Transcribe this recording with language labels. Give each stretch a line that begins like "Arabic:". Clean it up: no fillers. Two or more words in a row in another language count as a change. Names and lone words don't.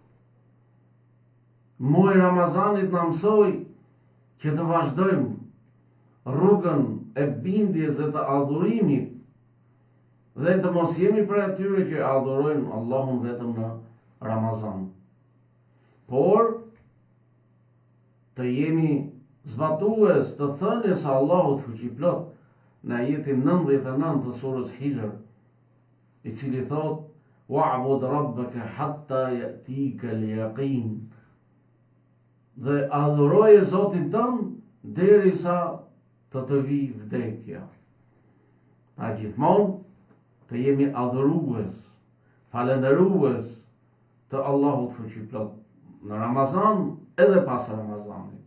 Albanian: Muaji i Ramazanit na mësoi që të vazhdojmë rrugën e bindjes dhe të adhurimit dhe të mos jemi për atyre që adhurojnë Allahun vetëm në Ramazan, por të jemi zbatues të thënies së Allahut fuqiplot në ajetin 99 të surës Hijr, i cili thot:
Arabic: "واعبد ربك حتى يأتيك اليقين."
Albanian: Dhe adhuroje Zotin tënd derisa të vi vdekja. Pra gjithmonë të jemi adhurues, falënderues të Allahut fuqiplot në Ramazan edhe pas Ramazanit.